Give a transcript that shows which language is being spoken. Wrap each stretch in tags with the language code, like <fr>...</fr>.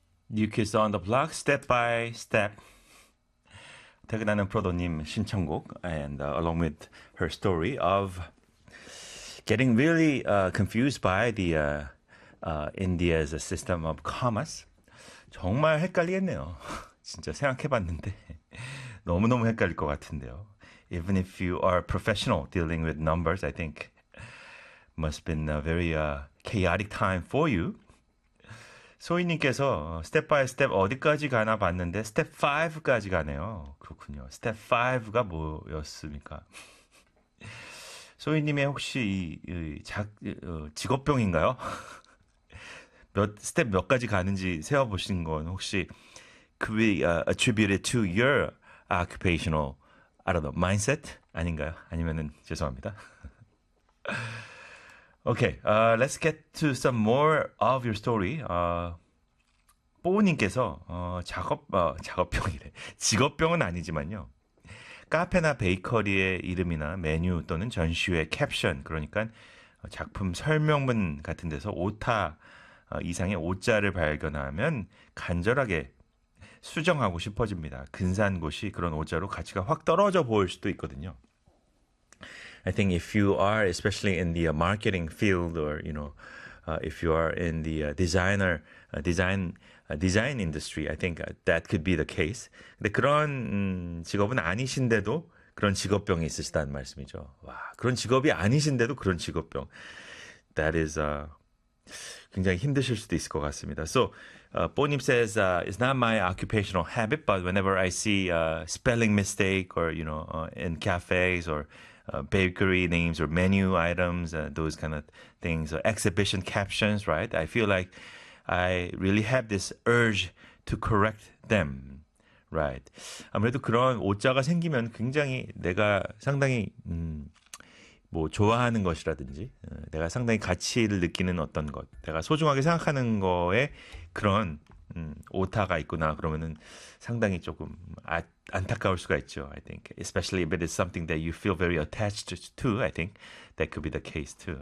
<en>New Kids on the Block, Step by Step.</en> <ko>퇴근하는 프로도님 신청곡,</ko> <en>and along with her story of getting really confused by the India's system of commas.</en> <ko>정말 헷갈리겠네요. 진짜 생각해봤는데 너무너무 헷갈릴 것 같은데요.</ko> <en>Even if you are professional dealing with numbers, I think must have been a very chaotic time for you.</en> <ko>소희님께서 step by step 어디까지 가나 봤는데 step 5까지 가네요. 그렇군요. step 5가 뭐였습니까? 소희님의 혹시 직업병인가요? 스텝 몇 가지 가는지 세어보신 건 혹시</ko> <en>could be attributed to your occupational, I don't know, mindset</en> <ko>아닌가요? 아니면은 죄송합니다.</ko> <en>Okay, let's get to some more of your story.</en> <ko>뽀우님께서 작업병이래. 직업병은 아니지만요. 카페나 베이커리의 이름이나 메뉴 또는 전시회 캡션, 그러니까 작품 설명문 같은 데서 오타 이상의 오자를 발견하면 간절하게 수정하고 싶어집니다. 근사한 곳이 그런 오자로 가치가 확 떨어져 보일 수도 있거든요.</ko> <en>I think if you are especially in the marketing field or you know if you are in the designer design industry, I think that could be the case.</en> <ko>근데 그런 직업은 아니신데도 그런 직업병이 있으시다는 말씀이죠. 와, 그런 직업이 아니신데도 그런 직업병.</ko> <en>That is</en> <ko>굉장히 힘드실 수도 있을 것 같습니다.</ko> <en>So, Bonim says, it's not my occupational habit, but whenever I see a spelling mistake or, you know, in cafes or bakery names or menu items, those kind of things, exhibition captions, right? I feel like I really have this urge to correct them, right?</en> <ko>아무래도 그런 오자가 생기면 굉장히 내가 상당히, 뭐 좋아하는 것이라든지 내가 상당히 가치를 느끼는 어떤 것, 내가 소중하게 생각하는 거에 그런 오타가 있구나 그러면은 상당히 조금 안타까울 수가 있죠.</ko> <en>I think, especially if it is something that you feel very attached to, I think that could be the case too.</en>